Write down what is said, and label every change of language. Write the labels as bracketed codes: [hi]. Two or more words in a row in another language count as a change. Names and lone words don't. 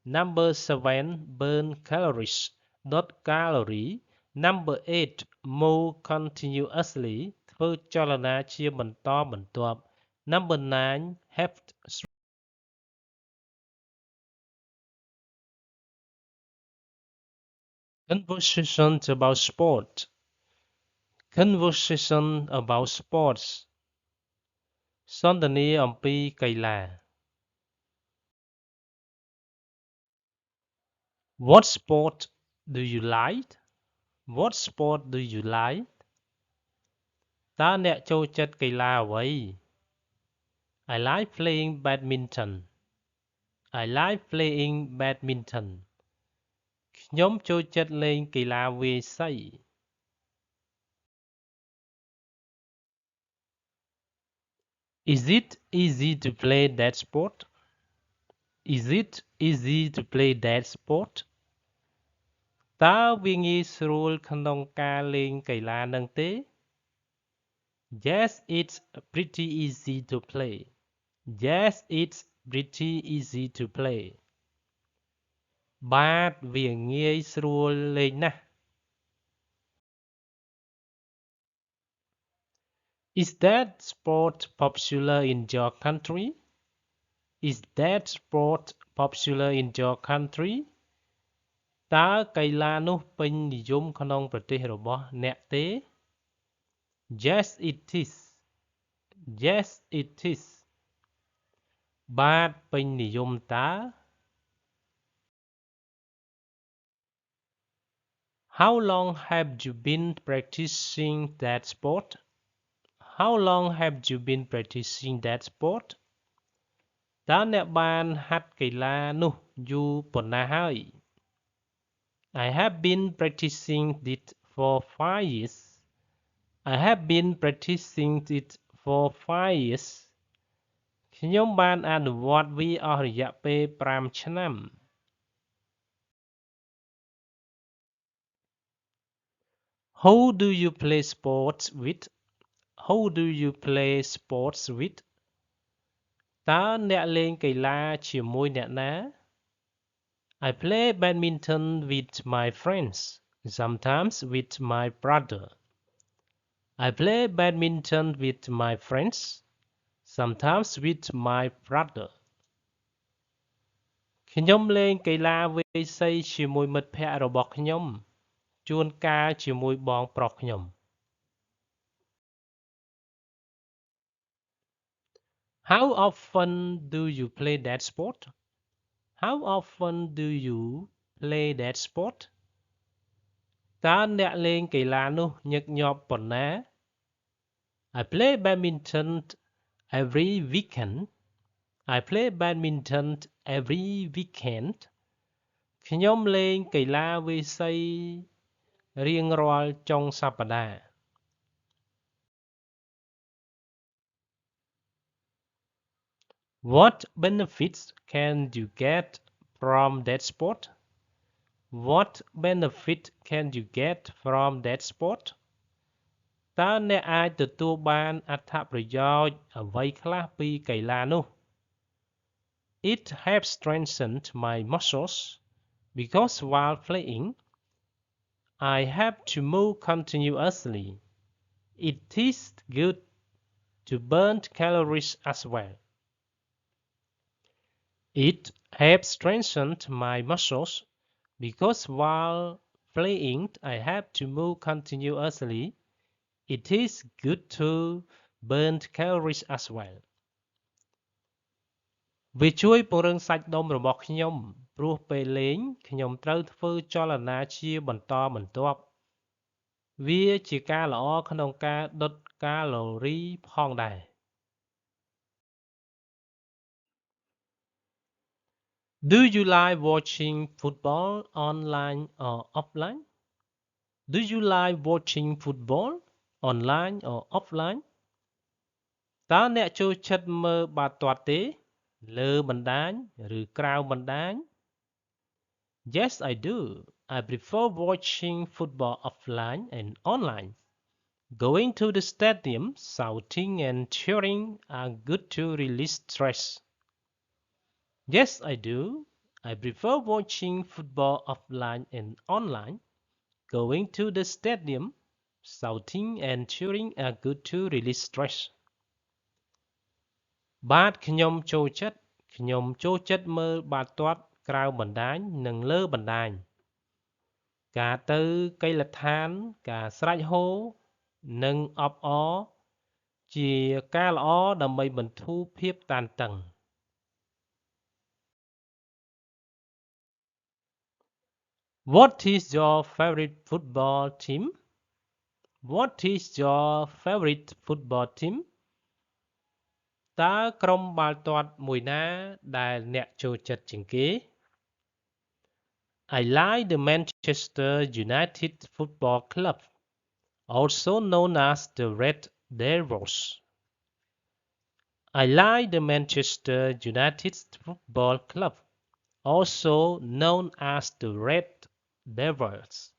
[en] Number 7 burn calories [vi] đốt calorie [en] Number 8 move continuously [km] ធ្វើចលនាជាបន្តបន្ទាប់ [en] Number 9 have conversations about sport conversation about sports [km] សន្ទនាអំពីកីឡា [en] What sport do you like What sport do you like [km] តើអ្នកចូលចិត្តកីឡាអ្វី [en] I like playing badminton I like playing badminton [km] ខ្ញុំចូលចិត្តលេងកីឡាវាយសី [en] Is it easy to play that sport Is it easy to play that sport [km] តើវាងាយស្រួលក្នុងការលេងកីឡាហ្នឹងទេ [en] Yes it's pretty easy to play Yes it's pretty easy to play [km] បាទវាងាយស្រួលលេងណាស់ [en] Is that sport popular in your country Is that sport popular in your country [km] តើកីឡានោះពេញនិយមក្នុងប្រទេសរបស់អ្នកទេ [en] Yes it is Yes it is [km] បាទពេញនិយមតើ [en] How long have you been practicing that sport How long have you been practicing that sport [km] តើអ្នកបានហាត់កីឡានោះយូរប៉ុណ្ណាហើយ [en] I have been practicing it for 5 years I have been practicing it for 5 years [km] ខ្ញុំបានអនុវត្តវាអស់រយៈពេល5ឆ្នាំ [en] Who do you play sports with Who do you play sports with [km] តើអ្នកលេងកីឡាជាមួយអ្នកណា [en] I play badminton with my friends sometimes with my brother I play badminton with my friends sometimes with my brother [km] ខ្ញុំលេងកីឡាវាយសីជាមួយមិត្តភ័ក្តិរបស់ខ្ញុំជួនកាលជាមួយបងប្រុសខ្ញុំ [en] How often do you play that sport How often do you play that sport [km] តើអ្នកលេងកីឡានោះញឹកញាប់ប៉ុណ្ណា [en] I play badminton every weekend I play badminton every weekend [km] ខ្ញុំលេងកីឡាវាយសីរៀងរាល់ចុងសប្តាហ៍ [en] What benefits can you get from that sport What benefit can you get from that sport [km] តើអ្នកអាចទទួលបានអត្ថប្រយោជន៍អ្វីខ្លះពីកីឡានោះ [en] It helps strengthen my muscles because while playing I have to move continuously It is good to burn calories as well It helps strengthen my muscles because while playing I have to move continuously It is good to burn calories as well [km] វាជួយពង្រឹងសាច់ដុំរបស់ខ្ញុំព្រោះពេលលេងខ្ញុំត្រូវធ្វើចលនាជាបន្តបន្ទាប់វាជាការល្អក្នុងការដុតកាឡូរីផងដែរ [en] Do you like watching football online or offline Do you like watching football online or offline [km] តើអ្នកចូលចិត្តមើលបាល់ទាត់ទេលើបណ្ដាញឬក្រៅបណ្ដាញ [en] Yes I do I prefer watching football offline and online Going to the stadium shouting and cheering are good to release stress Yes I do I prefer watching football offline and online. Going to the stadium, shouting and cheering are good to release stress. [km] បាទខ្ញុំចូលចិត្តមើលបាល់ទាត់ក្រៅបណ្ដាញនិងលើបណ្ដាញការទៅកីឡដ្ឋានការស្រែកហ៊ោនិងអបអរជាការល្អដើម្បីបន្ធូរភាពតានតឹង [en] What is your favorite football team? What is your favorite football team? [km] តើក្រុមបាល់ទាត់មួយណាដែលអ្នកចូលចិត្តជាងគេ [en] I like the Manchester United Football Club, also known as the Red Devils. I like the Manchester United Football Club, also known as the Red Devils.